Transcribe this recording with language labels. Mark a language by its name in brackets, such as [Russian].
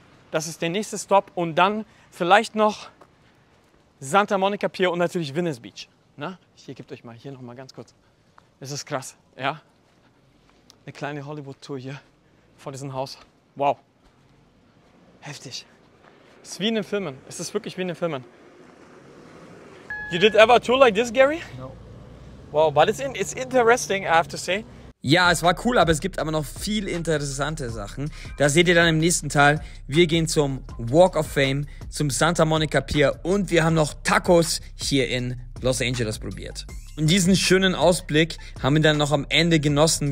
[German] Das ist der nächste Stop und dann vielleicht noch Santa Monica Pier und natürlich Venice Beach. Na? Hier gebt euch mal, hier noch mal ganz kurz. Das ist krass, ja? Eine kleine Hollywood-Tour hier vor diesem Haus. Wow. Heftig. Es ist wie in den Filmen. Es ist wirklich wie in den Filmen. [English] You did ever a tour like this, Gary? No. Wow, but it's interesting, I have to say. [German] Ja, es war cool, aber es gibt aber noch viel interessante Sachen. Da seht ihr dann im nächsten Teil. Wir gehen zum Walk of Fame, zum Santa Monica Pier und wir haben noch Tacos hier in Los Angeles probiert. Und diesen schönen Ausblick haben wir dann noch am Ende genossen.